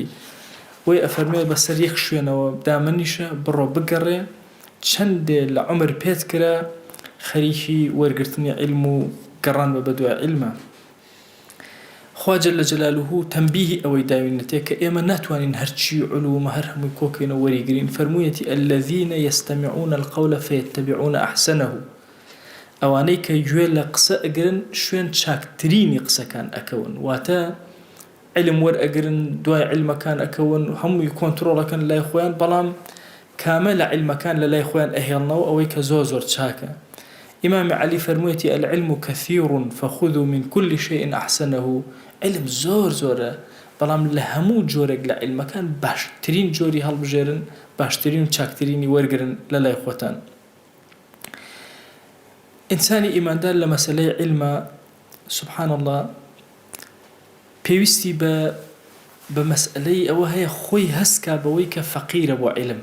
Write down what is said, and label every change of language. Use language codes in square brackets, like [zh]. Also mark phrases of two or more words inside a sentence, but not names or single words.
[ckb] وی ئەفەرمێ بەسەر یەک شوێنەوە دامەنیشە بڕۆ بگەڕێ چەندێ لە عومر پێت کرا خەریکی وەرگرتنی علم و گەڕان بە بەدوای علمە. خوا [ar] جەلە جەلالوهو [ckb] تەنبیهی ئەوەی داوینەتێ کە ئێمە ناتوانین هەرچی علومە هەر هەمووی کۆکەینەوە وەریگرین. فەرموویەتی [ar] الذين يستمعون القول فيتبعون أحسنه. [ckb] ئەوانەی کە گوێ لە قسە ئەگرن شوێن چاکترینی قسەکان ئەکەون واتە علم وەرئەگرن دوای علمەکان ئەکەون هەمووی کۆنتڕۆڵەکەن لای خۆیان بەڵام کامە لە علمەکان لە لای خۆیان ئەهێڵنەوە ئەوەی کە زۆر چاکە. ئیمامی عەلی فەرموویەتی [ar] العلم كثير فخذوا من كل شيء أحسنه. [ckb] علم زۆرە بەڵام لە هەموو جۆرێک لە علمەکان باشترین جۆری هەڵبژێرن باشترین و چاکترینی وەرگرن لە لای خۆتان. ئینسانی ئیماندار لە مەسەلەی علمە [ar] سبحان الله [ckb] پێویستی بە مەسئلەی ئەوە هەیە خۆی هەستکا بەوەی کە فەقیرە بۆ علم.